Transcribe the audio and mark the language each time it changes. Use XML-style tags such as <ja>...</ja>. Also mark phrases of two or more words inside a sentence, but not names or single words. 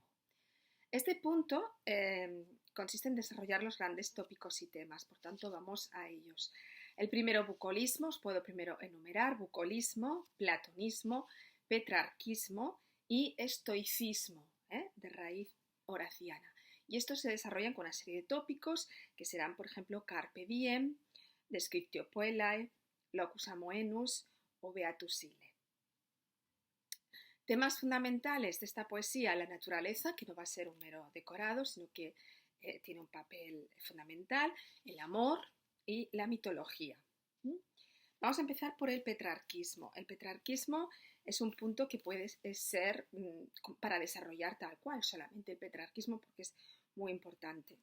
<es>Este punto consiste en desarrollar los grandes tópicos y temas, por tanto vamos a ellos. El primero, bucolismo, os puedo primero enumerar: bucolismo, platonismo, petrarquismo y estoicismo, de raíz horaciana. Y estos se desarrollan con una serie de tópicos que serán, por ejemplo,</es> <la>carpe diem, descriptio puellae, locus amoenus o beatus ille.</la> <es>Temas fundamentales de esta poesía: la naturaleza, que no va a ser un mero decorado, sino que tiene un papel fundamental, el amor y la mitología. Vamos a empezar por el petrarquismo. El petrarquismo es un punto que puede ser para desarrollar tal cual solamente el petrarquismo, porque es muy importante.</es>